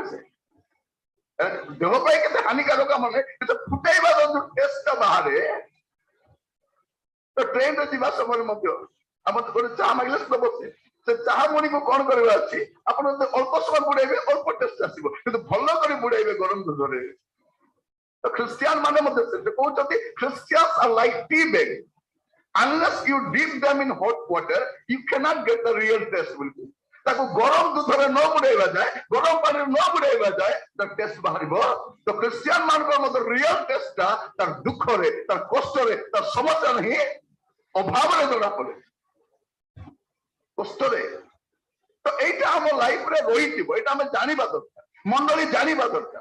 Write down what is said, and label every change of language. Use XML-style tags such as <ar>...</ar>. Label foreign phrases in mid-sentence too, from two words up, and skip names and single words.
<or>ସେ ଦେହ ପାଇଁ କେତେ ହାନିକାରକ ମାନେ କିନ୍ତୁ ଫୁଟେଇବାର ଯୋଉ ଟେଷ୍ଟ ବାହାରେ। ତ ଟ୍ରେନରେ ଯିବା ସମୟରେ ମଧ୍ୟ ଆମର ଗୋଟେ ଚାହା ମାଗିଲେ ସେ ବସେ ସେ ଚାହା ମୁଣିକୁ କଣ କରିବା ଅଛି, ଆପଣ ଅଳ୍ପ ସମୟ ବୁଡେଇବେ ଅଳ୍ପ ଟେଷ୍ଟ ଆସିବ, କିନ୍ତୁ ଭଲ କରି ବୁଡେଇବେ ଗରମ ଦୁଧରେ। ତ ଖ୍ରୀଷ୍ଟିଆନ ମାନେ ମଧ୍ୟ ସେ କହୁଛନ୍ତି</or> <en>Christians are like tea bag. Unless you dip them in hot water, you cannot get the real taste.</en> <or>ତାକୁ ଗରମ ଦୁଧରେ ନ ବୁଡେଇବା ଯାଏ, ଗରମ ପାଣିରେ ନ ବୁଡେଇବା ଯାଏ ତା ଟେଷ୍ଟ ବାହାରିବ। ତ ଖ୍ରୀଷ୍ଟିଆନ ମାନଙ୍କର ମଧ୍ୟ</or> <en>real tasteଟା</en> <or>ତାର ଦୁଃଖରେ, ତାର କଷ୍ଟରେ, ତାର ସମସ୍ୟାରେ ହିଁ ଅଭାବରେ ଜଣା ପଡେ, କଷ୍ଟରେ। ତ ଏଇଟା ଆମ ଲାଇଫରେ ରହିଥିବ, ଏଇଟା ଆମେ ଜାଣିବା ଦରକାର, ମଣ୍ଡଳୀ ଜାଣିବା ଦରକାର।</or>